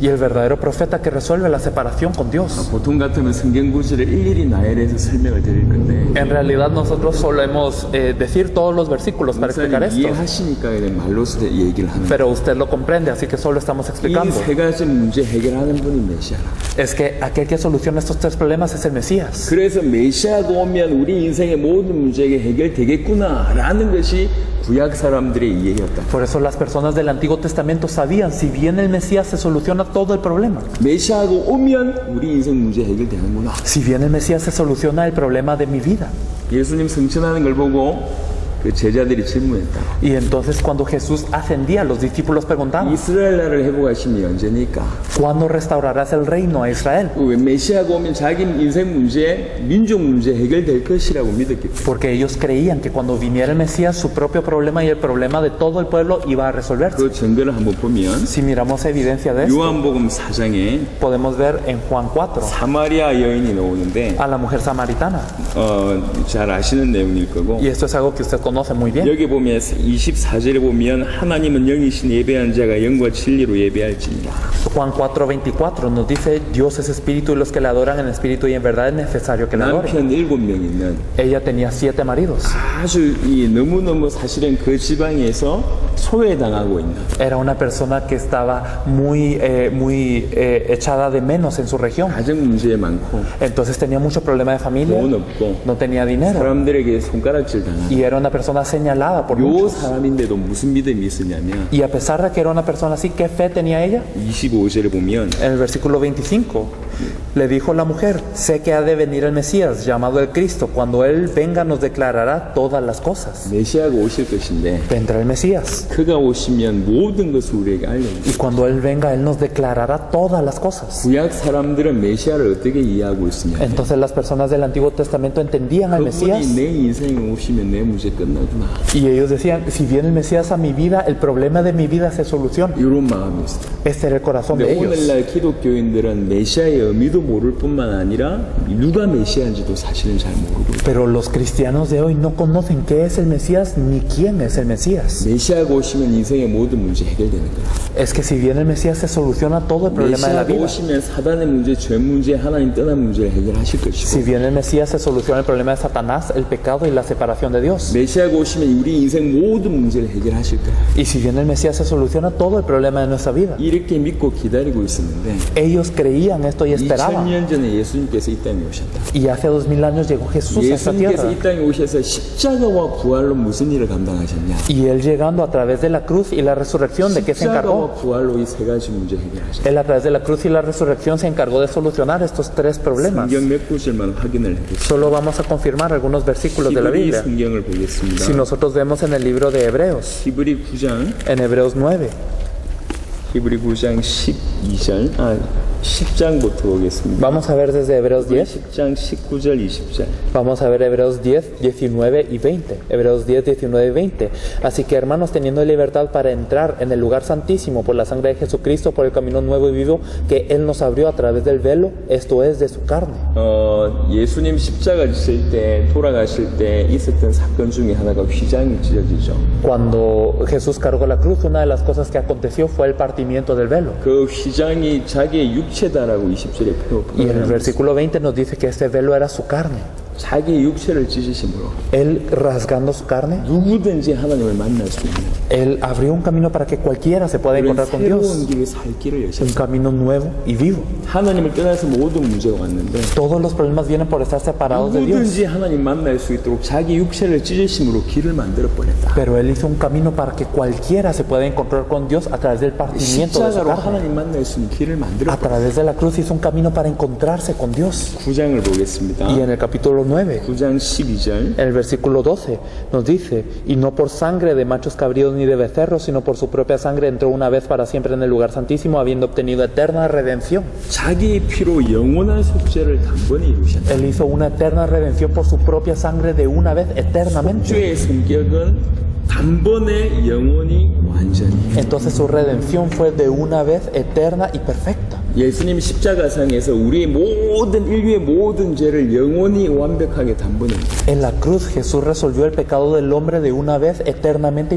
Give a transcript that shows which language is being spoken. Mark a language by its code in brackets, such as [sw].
[es] Y el verdadero profeta que resuelve la separación con Dios. [ko] 보통 같으면 성경 구절을 일일이 나열해서 설명을 드릴 건데 [es] En realidad nosotros solemos decir todos los versículos para explicar [ko] 목사님 [es] esto. [ko] 이해하시니까 그냥 말로서 얘기를 하는 거예요. [es] Pero usted lo comprende, así que solo estamos explicando. [ko] 이 세 가지 문제 해결하는 분이 메시아라. [es] Es que aquel que soluciona estos tres problemas es el Mesías. [ko] 그래서 메시아가 오면 우리 인생의 모든 문제가 해결되겠구나라는 것이 구약 사람들의 이해였다. [es] Por eso las personas del Antiguo Testamento sabían, si viene el Mesías se soluciona todo el problema. [ko] 메시아가 오면 우리 인생 문제 해결되는구나. [es] Si viene el Mesías se soluciona el problema de mi vida. [ko] 예수님 승천하는 걸 보고 그 제자들이 질문했다. [es] Y entonces cuando Jesús ascendía, los discípulos preguntaban, [ko] 이스라엘 나라를 회복하심이 언제니까? [es] ¿cuándo restaurarás el reino a Israel? [ko] 왜 메시아가 오면 자기 인생 문제, 민족 문제 해결될 것이라고 믿었기 때문에. [es] Porque ellos creían que cuando viniera el Mesías su propio problema y el problema de todo el pueblo iba a resolverse. [ko] 그 증거를 한번 보면 [es] Si miramos evidencia de esto, [ko] 요한복음 4장에 [es] podemos ver en Juan 4 [ko] 사마리아 여인이 나오는데 [es] a la mujer samaritana. [ko] 잘 아시는 내용일 거고 [es] Y esto es algo que usted conoce muy bien. [ko] 여기 보면 24절에 보면 하나님은 영이신 예배한 자가 영과 진리로 예배할지니라. [es] Juan 4:24 nos dice, Dios es espíritu y los que le adoran en espíritu y en verdad es necesario que le adoren. [ko] 남편 7명 있는 [es] Ella tenía 7 maridos. [ko] 아주 너무너무 사실은 그 지방에서 소외당하고 있는 [es] Era una persona que estaba muy echada de menos en su región. [ko] 가정 문제 많고 [es] Entonces tenía mucho problema de familia, [ko] 돈 없고 [es] no tenía dinero [ko] 사람들에게 손가락질 당하는 [es] y era una persona señalada por [ko] 요 [es] muchos. [ko] 사람인데도 무슨 믿음이 있었냐면 [es] Y a pesar de que era una persona así, ¿qué fe tenía ella? [ko] 25절에 보면 [es] En el versículo 25 le dijo la mujer, sé que ha de venir el Mesías, llamado el Cristo. Cuando Él venga nos declarará todas las cosas. [ko] 메시아가 오실 것인데 [es] Vendrá el Mesías. [ko] 그가 오시면 모든 것을 우리에게 알려줍니다. [es] Y cuando Él venga, Él nos declarará todas las cosas. [ko] 구약 사람들은 메시아를 어떻게 이해하고 있으냐? [es] Entonces las personas del Antiguo Testamento entendían al Mesías [ko] 그분이 내 인생에 오시면 내 문제 끝나구나. [es] y ellos decían, si viene el Mesías a mi vida, el problema de mi vida se soluciona. [ko] 이런 마음이 있어요. [es] Este era el corazón de [ko] 근데 [es] ellos. [ko] 오늘날 기독교인들은 메시아의 의미도 모를 뿐만 아니라 누가 메시아인지도 사실은 잘 모르고 [es] Pero los cristianos de hoy no conocen qué es el Mesías ni quién es el Mesías. [ko] 메시아가 오시면 인생의 모든 문제 해결되는 거야. [es] Es que si viene el Mesías se soluciona todo el problema de la [ko] 메시아가 [es] vida. [ko] 오시면 사단의 문제, 죄 문제, 하나님 떠난 문제를 해결하실 것이고 [es] Si viene el Mesías se soluciona el problema de Satanás, el pecado y la separación de Dios. [ko] 메시아가 오시면 우리 인생 모든 문제를 해결하실 거야. [es] Y si viene el Mesías se soluciona todo el problema de nuestra vida. [ko] 이렇게 믿고 기다리고 있었는데 [es] Ellos creían esto y esperaban. [ko] 2000년 전에 예수님께서 이 땅에 오셨다. [es] Y hace 2000 años llegó Jesús a esta [ko] 예수님께서 [es] tierra. [ko] 이 땅에 오셔서 십자가와 부활로 무슨 일을 감당하셨냐? [es] Y Él llegando a través de la cruz y la resurrección, ¿de qué se encargó? [ko] 십자가와 부활로 이 세 가지 문제 해결하셨다. [es] Él a través de la cruz y la resurrección se encargó de solucionar estos tres problemas. [ko] 성경 몇 구절만 확인을 해보겠습니다. [es] Solo vamos a confirmar algunos versículos de la [ko] 히브리 [es] Biblia. [ko] 성경을 보겠습니다. [es] Si nosotros vemos en el libro de Hebreos, [ko] 히브리 9장 [es] en Hebreos 9, [ko] 히브리 9장 12절 10장부터 보겠습니다. [es] vamos a ver desde Hebreos 10. [ko] 10장 19절 20절. [es] Vamos a ver Hebreos 10, 19 y 20. Hebreos 10, 19 y 20. Así que hermanos, teniendo libertad para entrar en el lugar santísimo por la sangre de Jesucristo, por el camino nuevo y vivo que Él nos abrió a través del velo, esto es de su carne. [ko] 예수님 십자가 지실 때 돌아가실 때 있었던 사건 중에 하나가 휘장이 찢어지죠. [es] Cuando Jesús cargó la cruz, una de las cosas que aconteció fue el partimiento del velo. [ko] 그 휘장이 자기의 육체다라고 20절에 [es] Y en el versículo 20 nos dice que este velo era su carne. [ko] 자기 육체를 찢으심으로 [es] Él rasgando su carne, [ko] 누구든지 하나님을 만날 수 있는 [es] Él abrió un camino para que cualquiera se pueda [ko] 그런 [es] encontrar con [ko] 새로운 [es] Dios. [ko] 길을 살 길을 여셨어요. [es] Un camino nuevo y vivo. [ko] 하나님을 떠나서 모든 문제가 왔는데 [es] Todos los problemas vienen por estar separados de Dios. [ko] 누구든지 하나님 만날 수 있도록 자기 육체를 찢으심으로 길을 만들어 버렸다. [es] Pero Él hizo un camino para que cualquiera se pueda encontrar con Dios a través del partimiento de su [ko] 십자가로 [es] carne. [ko] 하나님 만날 수 있는 길을 만들어 [es] A través de la cruz hizo un camino para encontrarse con Dios. [ko] 9장을 보겠습니다. [es] Y en el capítulo 9, [ko] 9장 12절 [es] el versículo 12 nos dice, y no por sangre de machos cabríos ni de becerros, sino por su propia sangre entró una vez para siempre en el lugar santísimo, habiendo obtenido eterna redención. [ko] 자기 피로 영원한 속죄를 단번에 이루셨다. [es] Él hizo una eterna redención por su propia sangre de una vez eternamente. [ko] 속죄의 성격은 단번에 영원히 완전히. [es] Entonces su redención fue de una vez eterna y perfecta. [ko] 예수님 십자가상에서 우리의 모든 인류의 모든 죄를 영원히 완벽하게 단번에. [es] En la cruz Jesús resolvió el pecado del hombre de una vez eternamente y